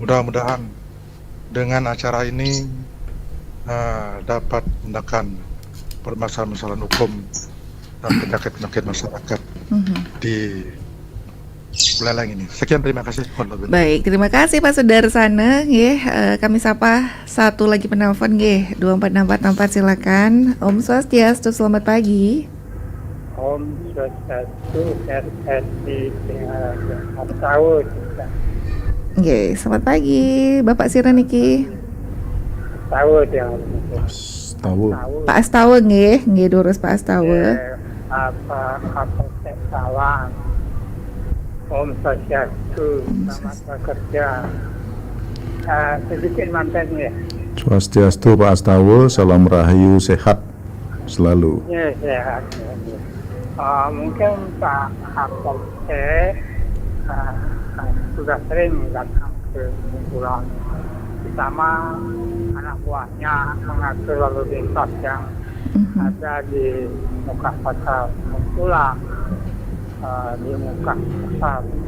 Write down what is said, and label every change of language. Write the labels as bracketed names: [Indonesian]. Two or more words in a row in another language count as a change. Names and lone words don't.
[Indonesian] Mudah-mudahan dengan acara ini dapat menekan permasalahan-permasalahan hukum dan penyakit-penyakit masyarakat di Buleleng ini. Sekian, terima kasih. Baik, terima kasih Pak Sudarsana. Kami sapa satu lagi penelpon 2464 silakan. Om Swastiastu, selamat pagi. Om Swastiastu, RRI Singaraja. Selamat pagi Bapak Siraniki. Pak Astawa durus Pak Astawa. Apa Polsek Sawan. Om Swastiastu, selamat bekerja. Sedikit mantan ya. Swastiastu Pak Astawa, salam rahayu, sehat selalu. Ya, sehat. Mungkin Pak Kapolsek sudah sering datang ke Bungkulan, terutama anak buahnya mengatur lalu lintas yang ada di muka pasar Bungkulan, di muka pasar